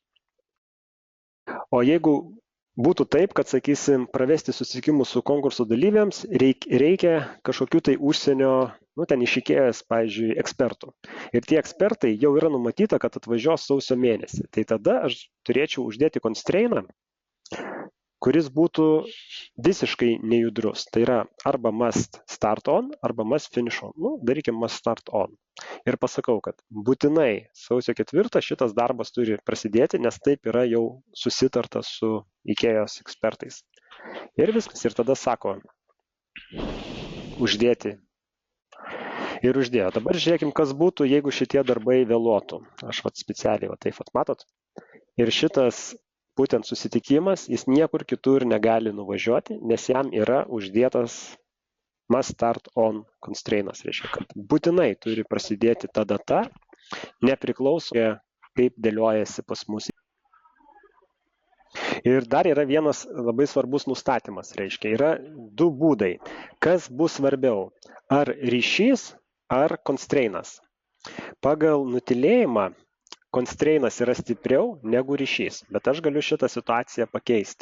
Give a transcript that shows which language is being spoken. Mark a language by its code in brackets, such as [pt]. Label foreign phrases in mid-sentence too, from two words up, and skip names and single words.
[lt] O jeigu būtų taip, kad, sakysim, pravesti susitikimus su konkurso dalyviams reikia kažkokių tai užsienio, nu ten išikėjęs, pavyzdžiui, ekspertų. Ir tie ekspertai jau yra numatyta, kad atvažiuos sausio mėnesį. Tai tada aš turėčiau uždėti constrainą, kuris būtų visiškai nejudrus. Tai yra arba [en] must start on, [lt] arba [en] must finish on. [lt] Darykim [en] must start on. [lt] Ir pasakau, kad būtinai sausio 4 šitas darbas turi prasidėti, nes taip yra jau susitarta su IKEOS ekspertais. Ir viskas. Ir tada sako, uždėti. Ir uždėjo. Dabar žiūrėkim, kas būtų, jeigu šitie darbai vėluotų. Aš specialiai taip matot. Ir šitas būtent susitikimas, jis niekur kitur negali nuvažiuoti, nes jam yra uždėtas [en] must start on [lt] constrainas. Reiškia, kad būtinai turi prasidėti ta data, nepriklausomai kaip dėliojasi pas mus. Ir dar yra vienas labai svarbus nustatymas. Reiškia, yra du būdai. Kas bus svarbiau? Ar ryšys, ar constrainas? Pagal nutylėjimą constrainas yra stipriau negu ryšys, bet aš galiu šitą situaciją pakeisti.